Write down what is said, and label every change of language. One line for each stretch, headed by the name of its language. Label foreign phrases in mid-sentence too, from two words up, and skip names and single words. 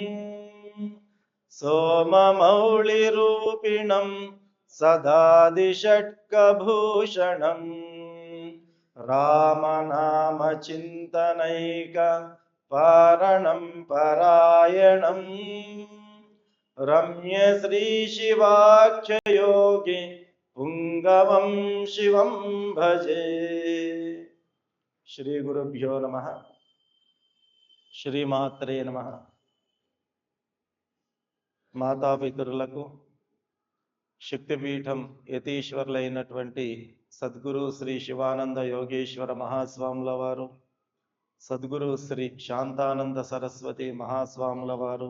Sanskrit: सोममौलिरूपिणं सदादिषट्कभूषणं रामनामचिन्तनैक पारणं परायणं रम्यश्रीशिवाख्ययोगी पुंगवं शिवं भजे। श्री गुरुभ्यो नमः। श्रीमात्रे नमः।
Telugu: మాతాపితరులకు శక్తిపీఠం యతీశ్వరులైనటువంటి సద్గురు శ్రీ శివానంద యోగేశ్వర మహాస్వాముల వారు, సద్గురు శ్రీ శాంతానంద సరస్వతి మహాస్వాముల వారు,